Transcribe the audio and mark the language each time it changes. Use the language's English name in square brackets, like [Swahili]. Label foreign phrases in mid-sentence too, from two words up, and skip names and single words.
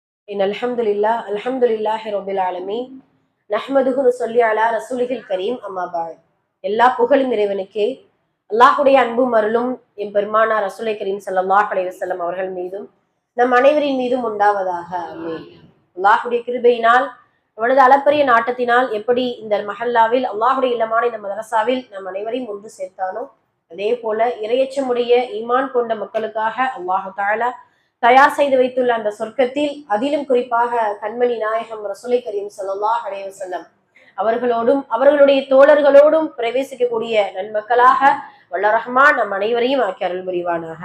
[Arabic] إن الحمد لله رب العالمين نحمده ونصلي على رسوله الكريم أما بعد. [Tamil] எல்லா புகழும் இறைவனுக்கே. அல்லாஹுடைய அன்பும் அருளும் எம்பெருமானார் [Arabic] رسول كريم صلى الله عليه وسلم [Tamil] அவர்கள் மீதும் நம் அனைவரின் மீதும் உண்டாவதாக. ஆமீன். அல்லாஹுடைய கிருபையினால் அவனது அளப்பரிய நாட்டத்தினால் எப்படி இந்த மஹல்லாவில் அல்லாஹுடைய இல்லமான இந்த மதரசாவில் நம் அனைவரையும் ஒன்று சேர்த்தானோ அதே போல இறையச்சமுடைய ஈமான் கொண்ட மக்களுக்காக [Arabic] الله تعالى [Tamil] தயார் செய்து வைத்துள்ள அந்த சொர்க்கத்தில் அதிலும் குறிப்பாக கண்மணி நாயகம் [Arabic] رسول كريم صلى الله عليه وسلم [Tamil] அவர்களோடும் அவர்களுடைய தோழர்களோடும் பிரவேசிக்கக்கூடிய நன்மக்களாக வல்ல ரஹ்மான் நம் அனைவரையும் ஆக்கி அருள் புரிவானாக.